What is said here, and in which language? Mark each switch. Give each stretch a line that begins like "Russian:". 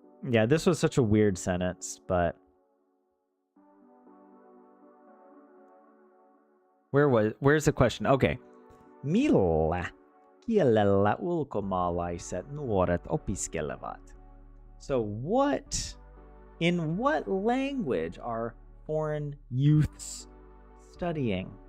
English: Yeah, this was such a weird sentence, but where's the question? Okay.
Finnish: Millä kielellä ulkomaalaiset nuoret opiskelevat?
English: So in what language are foreign youths studying?